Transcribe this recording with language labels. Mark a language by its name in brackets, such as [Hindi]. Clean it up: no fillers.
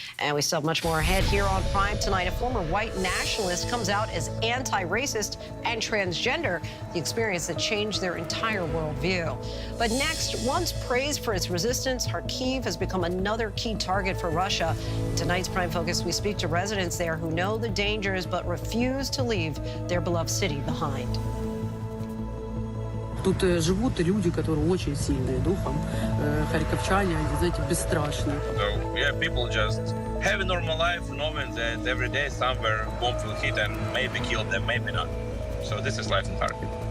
[English] And we still have much more ahead here on Prime tonight. A former white nationalist comes out as anti-racist and transgender, the experience that changed their entire worldview. But next, once praised for its resistance, Kharkiv has become another key target for Russia. In tonight's Prime Focus, we speak to residents there who know the dangers but refuse to leave their beloved city behind. [Russian] Тут живут люди, которые очень сильные духом. Харьковчане, они, знаете, бесстрашны. [English] So, yeah, people just have a normal life, knowing that every day somewhere bomb will hit and maybe kill them, maybe not. So this is life in Kharkiv.